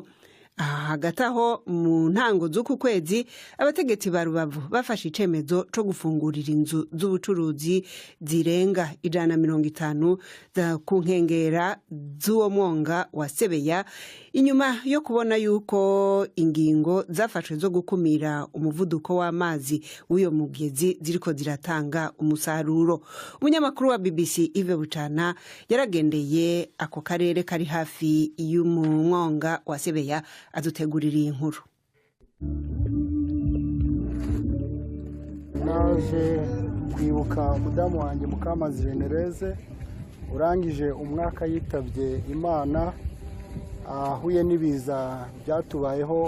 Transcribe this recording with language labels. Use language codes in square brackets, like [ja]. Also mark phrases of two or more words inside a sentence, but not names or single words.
[rn] Hagati aho mu ntango z'uku kwezi abategetsi ba Rubavu bafashe icemezo co gufungurira inzu z'ubucuruzi zirenga 150 za ku nkengera z'uwo mwonga wa Sebeya, inyuma yo kubona yuko ingingo zafashwe zo gukumira umuvuduko w'amazi w'uyo mugezi ziriko ziratanga umusaruro. Umunyamakuru wa BBC Yves Bucana yaragendeye ako karere kari hafi y'umwonga wa Sebeya adutegurira iyi nkuru. [rw] Naje kwibuka umudamu wanjye Mukamazi Jenereze urangije umwaka yitabye Imana, ahuye n'ibiza byatubayeho.